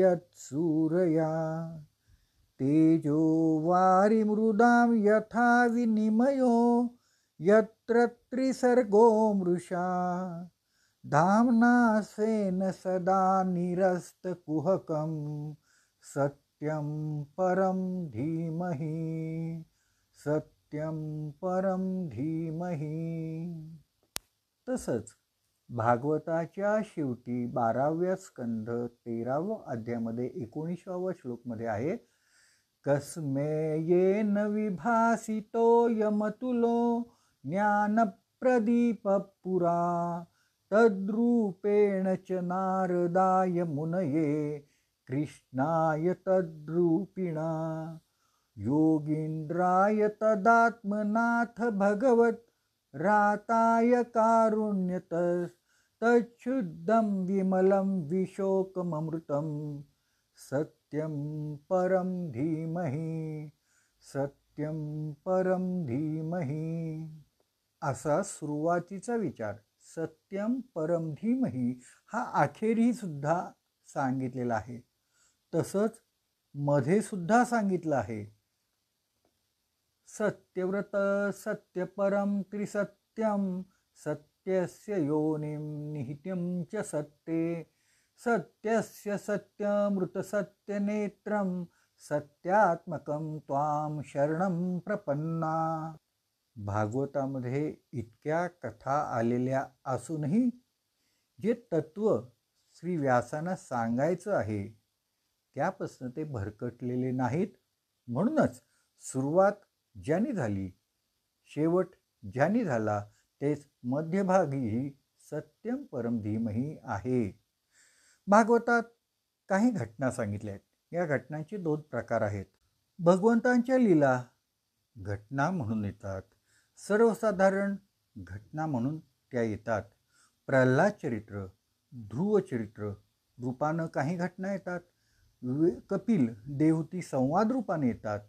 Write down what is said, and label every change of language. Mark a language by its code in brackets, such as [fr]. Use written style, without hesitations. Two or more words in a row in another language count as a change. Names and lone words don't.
[sa] यत्सूरया तेजो वारिमृदां यथा विनिमयो यत्र त्रिसर्गो मृषा धाम्ना स्वेन सदा निरस्तकुहकं सत्यं परं धीमहि. सत्यं परं धीमहि. [mr] तसंच भागवताच्या शेवटी 12व्या स्कंध 13व्या अध्यायामध्ये 19व्या श्लोकमध्ये आहे, [sa] कस्मे येन विभासितो यमतुलो ज्ञानप्रदीप पुरा तद्रूपेण च नारदाय मुनये कृष्णाय तद्रूपिणा योगींद्राय तदात्मनाथ भगवत राताय कारुण्यतस् तच्छुद्धं विमलं विशोकममृतं सत्यं परं धीमहि. सत्यं परं धीमहि. [mr] असा सुरुवातीचा विचार [sa] सत्यम परम धीमहि [mr] हा अखेरी सुद्धा सांगितलेला आहे. तसंच मध्ये सुद्धा सांगितलं आहे, [sa] सत्यव्रत सत्यपरम त्रिसत्यम सत्यस्य योनिं निहितं च सत्ये सत्यस्य सत्यमृत सत्यनेत्रं सत्यात्मकं त्वां शरणं प्रपन्ना. [mr] भागवतामध्ये इतक्या कथा आलेल्या असूनही जे तत्व श्री व्यासांना सांगायचं आहे त्यापासून ते भरकटलेले नाहीत. म्हणूनच सुरुवात ज्यानी झाली शेवट ज्यानी झाला तेच मध्यभागीही [sa] सत्यम परम धीमहि [mr] आहे. भागवतात काही घटना सांगितल्या आहेत. या घटनांचे 2 प्रकार आहेत. भगवंतांच्या लीला घटना म्हणून येतात, सर्वसाधारण घटना म्हणून त्या येतात. प्रल्हाद चरित्र, ध्रुव चरित्र रूपानं काही घटना येतात, कपिल देवहूती संवाद रूपाने येतात.